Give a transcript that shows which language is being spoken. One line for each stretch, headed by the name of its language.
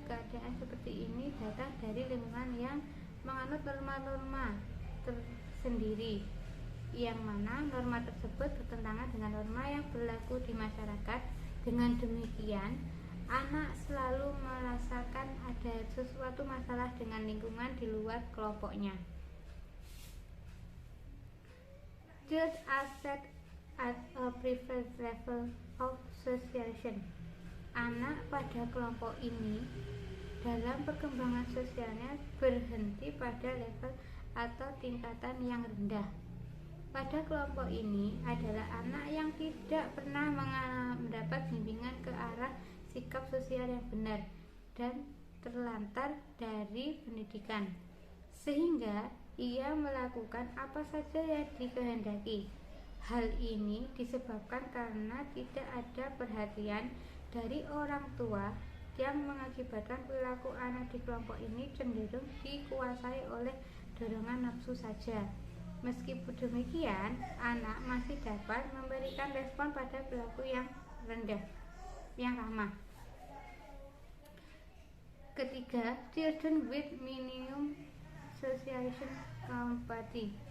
Indonesian: Keadaan seperti ini datang dari lingkungan yang menganut norma-norma tersendiri, yang mana norma tersebut bertentangan dengan norma yang berlaku di masyarakat. Dengan demikian, anak selalu merasakan ada sesuatu masalah dengan lingkungan di luar kelompoknya.
English: Child are set at a preferred level of socialization.
Indonesian: Anak pada kelompok ini dalam perkembangan sosialnya berhenti pada level atau tingkatan yang rendah. Pada kelompok ini adalah anak yang tidak pernah mendapat bimbingan ke arah sikap sosial yang benar dan terlantar dari pendidikan, sehingga ia melakukan apa saja yang dikehendaki. Hal ini disebabkan karena tidak ada perhatian dari orang tua, yang mengakibatkan perilaku anak di kelompok ini cenderung dikuasai oleh dorongan nafsu saja. Meskipun demikian, anak masih dapat memberikan respon pada perilaku yang rendah, yang ramah. Ketiga,
English: children with minimum socialization capacity.